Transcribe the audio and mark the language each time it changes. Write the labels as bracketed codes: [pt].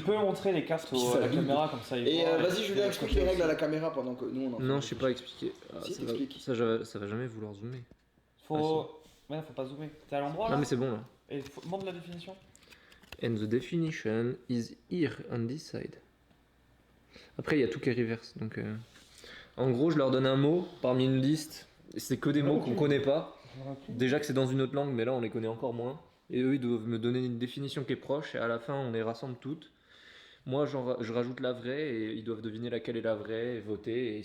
[fr] Tu peux montrer les cartes à la caméra comme ça. Et vas-y Julien, explique les règles à la caméra pendant que nous on en fait. Non, je sais pas expliquer. Si, ça, t'expliques. ça va jamais vouloir zoomer. Faut pas zoomer. T'es à l'endroit là Non, mais c'est bon là. Et montre la définition. [en] And the definition is here on this side. [fr] Après, il y a tout qui est reverse. Donc, en gros, je leur donne un mot parmi une liste. Et c'est que des mots qu'on connaît pas. Déjà que c'est dans une autre langue, mais là, on les connaît encore moins. Et eux, ils doivent me donner une définition qui est proche. Et à la fin, on les rassemble toutes. Moi, je rajoute la vraie et ils doivent deviner laquelle est la vraie et voter.